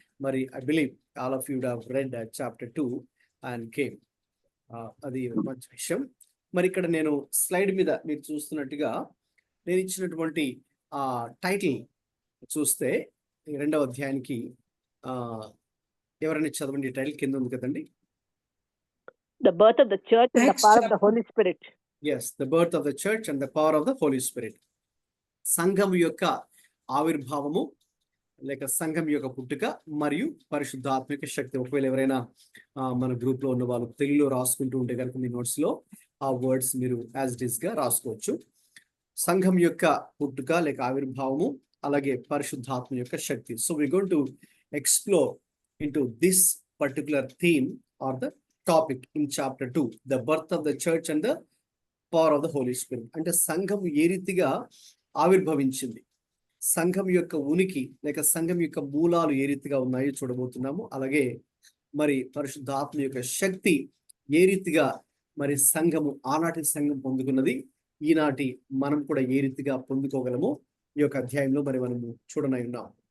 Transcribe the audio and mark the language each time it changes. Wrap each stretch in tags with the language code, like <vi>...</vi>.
<en>మరి I believe all of you have read chapter 2 and came.</en> <te>అది మంచి విషయం. మరి ఇక్కడ నేను స్లైడ్ మీద మీరు చూస్తున్నట్టుగా నేను ఇచ్చినటువంటి టైటిల్ చూస్తే 2వ అధ్యాయానికి ఎవరైనా చదవండి. టైటిల్ కింద ఉంది కదండి.</te> <en>The birth of the church and the power of the Holy Spirit. Yes, the birth of the church and the power of the Holy Spirit.</en> <te>సంఘం యొక్క ఆవిర్భావము లేక సంఘం యొక్క పుట్టుక మరియు పరిశుద్ధాత్మిక శక్తి. ఒకవేళ ఎవరైనా మన గ్రూప్ లో ఉన్న వాళ్ళు తెలుగులో రాసుకుంటూ ఉంటే కనుక మీ నోట్స్ లో ఆ వర్డ్స్ మీరు</te> <en>as it is</en> <te>గా రాసుకోవచ్చు. సంఘం యొక్క పుట్టుక లేక ఆవిర్భావము, అలాగే పరిశుద్ధాత్మ యొక్క శక్తి.</te> <en>So we going to explore into this particular theme or the topic in chapter 2, the birth of the church and the power of the Holy Spirit.</en> <te>అంటే సంఘం ఏ రీతిగా ఆవిర్భవించింది, సంఘం యొక్క ఉనికి లేక సంఘం యొక్క మూలాలు ఏ రీతిగా ఉన్నాయో చూడబోతున్నాము. అలాగే మరి పరిశుద్ధాత్మ యొక్క శక్తి ఏ రీతిగా మరి సంఘము, ఆనాటి సంఘం పొందుకున్నది, ఈనాటి మనం కూడా ఏ రీతిగా పొందుకోగలము ఈ యొక్క అధ్యాయంలో మరి మనము చూడనై ఉన్నాం.</te>